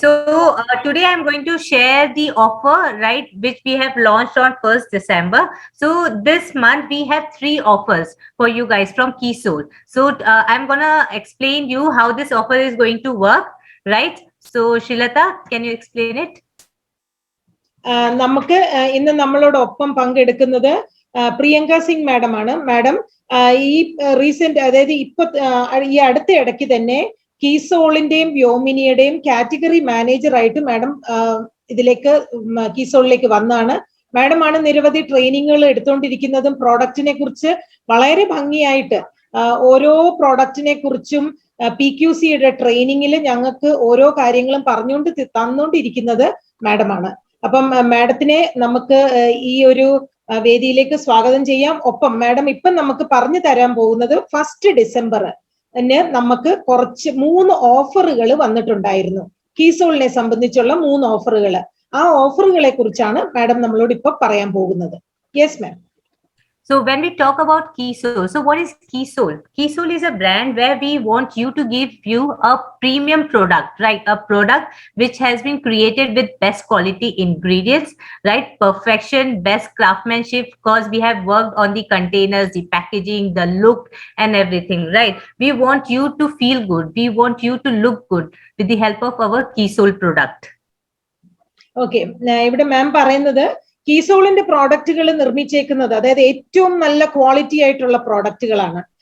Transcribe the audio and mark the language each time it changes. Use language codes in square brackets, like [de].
[en] So today I'm going to share the offer, right, which we have launched on 1st December. So this month we have 3 offers for you guys from KeySole. So I'm going to explain you how this offer is going to work, right? So Shilata, can you explain it? [ml] നമുക്ക് ഇന്ന് നമ്മളോടൊപ്പം പങ്കെടുക്കുന്നത് Priyanka Singh madam ആണ്. Madam ഈ recent, അതായത് ഈ അടുത്ത ഇടയ്ക്ക് തന്നെ കീസോളിന്റെയും വ്യോമിനിയുടെയും കാറ്റഗറി മാനേജർ ആയിട്ട് മാഡം ഇതിലേക്ക് കീസോളിലേക്ക് വന്നാണ്. മാഡം ആണ് നിരവധി ട്രെയിനിങ്ങുകൾ എടുത്തുകൊണ്ടിരിക്കുന്നതും പ്രോഡക്റ്റിനെ കുറിച്ച് വളരെ ഭംഗിയായിട്ട് ഓരോ പ്രോഡക്റ്റിനെ കുറിച്ചും PQCയുടെ ട്രെയിനിങ്ങിൽ ഞങ്ങൾക്ക് ഓരോ കാര്യങ്ങളും തന്നുകൊണ്ടിരിക്കുന്നത് മാഡമാണ്. അപ്പം മാഡത്തിനെ നമുക്ക് ഈ ഒരു വേദിയിലേക്ക് സ്വാഗതം ചെയ്യാം. ഒപ്പം മാഡം ഇപ്പം നമുക്ക് പറഞ്ഞു തരാൻ പോകുന്നത് 1 ഡിസംബർ നമുക്ക് കുറച്ച് 3 ഓഫറുകൾ വന്നിട്ടുണ്ടായിരുന്നു. കീസോളിനെ സംബന്ധിച്ചുള്ള 3 ഓഫറുകൾ. ആ ഓഫറുകളെ കുറിച്ചാണ് മാഡം നമ്മളോട് ഇപ്പൊ പറയാൻ പോകുന്നത്. [en] Yes ma'am. So when we talk about KeySole, so what is KeySole? KeySole is a brand where we want you to give you a premium product, right? A product which has been created with best quality ingredients, right? Perfection, best craftsmanship, because we have worked on the containers, the packaging, the look and everything, right? We want you to feel good. We want you to look good with the help of our KeySole product. Okay. [ml] ഇവിടെ മാം പറയുന്നത് കീസോളിന്റെ പ്രോഡക്റ്റുകൾ നിർമ്മിച്ചേക്കുന്നത്, അതായത് ഏറ്റവും നല്ല quality ആയിട്ടുള്ള പ്രോഡക്റ്റുകളാണ്.